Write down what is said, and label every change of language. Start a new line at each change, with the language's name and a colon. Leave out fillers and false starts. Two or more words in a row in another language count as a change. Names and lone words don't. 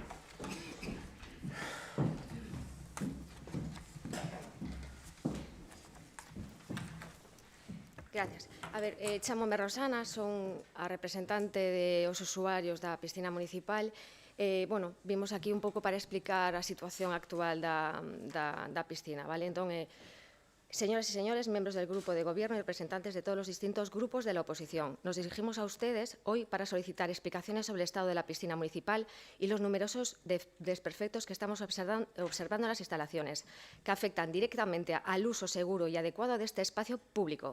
Spanish: Gracias.
Galician: A ver, chámome Rosana, son a representante dos usuarios da piscina municipal. Bueno, vimos aquí un pouco para explicar a situación actual da piscina, vale? Entón,
Spanish: señoras y señores, miembros del Grupo de Gobierno y representantes de todos los distintos grupos de la oposición, nos dirigimos a ustedes hoy para solicitar explicaciones sobre el estado de la piscina municipal y los numerosos desperfectos que estamos observando en las instalaciones, que afectan directamente al uso seguro y adecuado de este espacio público.